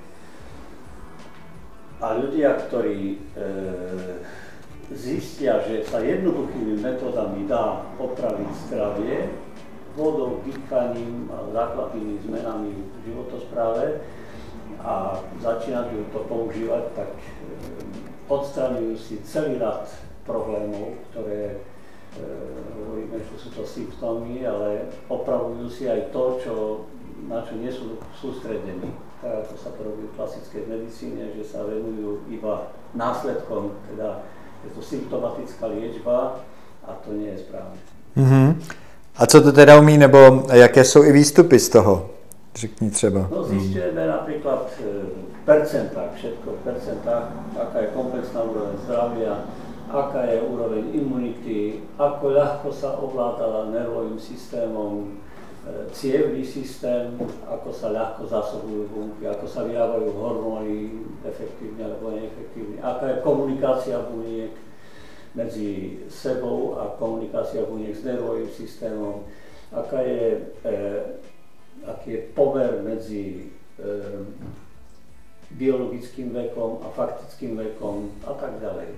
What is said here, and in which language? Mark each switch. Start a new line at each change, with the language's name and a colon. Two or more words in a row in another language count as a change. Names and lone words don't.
Slovak: A ľudia, ktorí zistia, že sa jednoduchými metódami dá opraviť zdravie, vodou, dýchaním a základnými zmenami v životospráve, a začínajú to používať, tak odstraňujú si celý rad problémov, ktoré hovoríme, že sú to symptómy, ale opravujú si aj to, na čo nie sú sústredení. Tak ako sa to robí v klasickej medicíne, že sa venujú iba následkom, teda je to symptomatická liečba a to nie je správne.
Czech: A co to teda umí, nebo jaké jsou i výstupy z toho? Řekni třeba.
Slovak: No, zistujeme napríklad v percentách, všetko v percentách, aká je komplexná úroveň zdravia, aká je úroveň imunity, ako ľahko sa ovládala nervovým systémom cievny systém, ako sa ľahko zásobujú bunky, ako sa vyrábajú hormóny efektívne alebo neefektívne, aká je komunikácia buniek medzi sebou a komunikácia buniek s nervovým systémom, aký je pomer medzi biologickým vekom a faktickým vekom a tak ďalej.